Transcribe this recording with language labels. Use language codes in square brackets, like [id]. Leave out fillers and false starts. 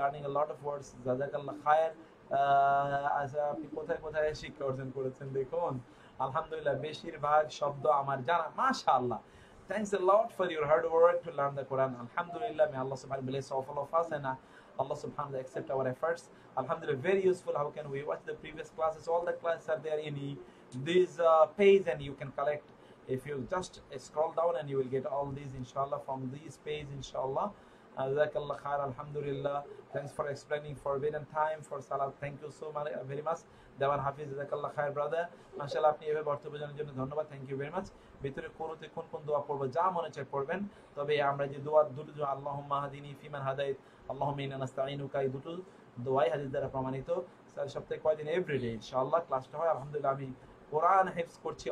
[en] learning a lot of words, [bn] জাযাকাল্লাহ খায়র। আচ্ছা, আপনি কোথায় কোথায় শিক্ষা অর্জন করেছেন দেখুন। আলহামদুলিল্লাহ বেশিরভাগ শব্দ আমার জানা, মাশাআল্লাহ। [en] Thanks a lot for your hard work to learn the Quran. Alhamdulillah, may Allah subhanahu bless all of us, and Allah subhanahu accept our efforts. Alhamdulillah, very useful. How can we watch the previous classes? All the classes are there in this page, and you can collect. If you just scroll down, and you will get all these inshallah from this page inshallah. Jazakallah khair. Alhamdulillah, thanks for explaining forbidden time for salat. Thank you so much, very much. Dewan Hafiz, Jazakallah khair brother. [bn] Mashallah, আপনি এভাবে বক্তব্য জানার জন্য ধন্যবাদ। [en] Thank you very much. [bn] ভিতরে কোনতে কোন দোয়া পড়বো, যা মনে চায় পড়বেন। তবে আমরা যে দুটো দোয়া, আল্লাহুম্মা হাদিনি ফিমান হাদাইত, আল্লাহুম্মা ইন্না নাস্তাঈনুকা, এই দুটো দোয়াই হাদিস দ্বারা প্রমাণিত। স্যার সপ্তাহে কয়দিন এভরিডে ইনশাআল্লাহ ক্লাসটা হয়। আলহামদুলিল্লাহ, আমি কোরআন হিফজ করছি।